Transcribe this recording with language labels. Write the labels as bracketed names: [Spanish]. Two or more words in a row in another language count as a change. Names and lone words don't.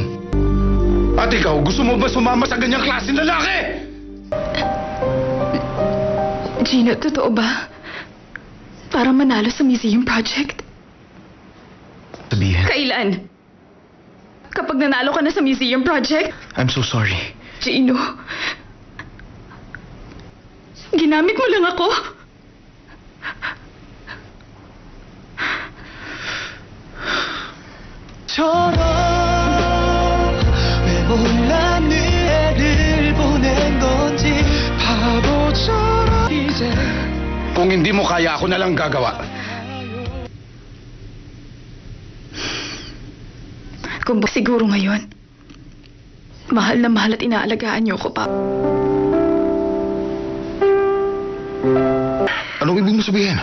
[Filipino] At ikaw, gusto mo ba sumama sa ganyang klaseng lalaki? Gino, totoo ba? Para manalo sa [English] museum project? [Filipino] Sabihin, Kailan? Kapag nanalo ka na sa [English] museum project? I'm so sorry. [Filipino] Gino, ginamit mo lang ako. [Korean] 왜 몰랐니 애를 보낸 건지 바보처럼 이제 [Filipino] Kung hindi mo kaya, ako na lang gagawa. Kung siguro ngayon, mahal na mahal at inaalagaan niyo ko, Papa. Anong ibig mo sabihin?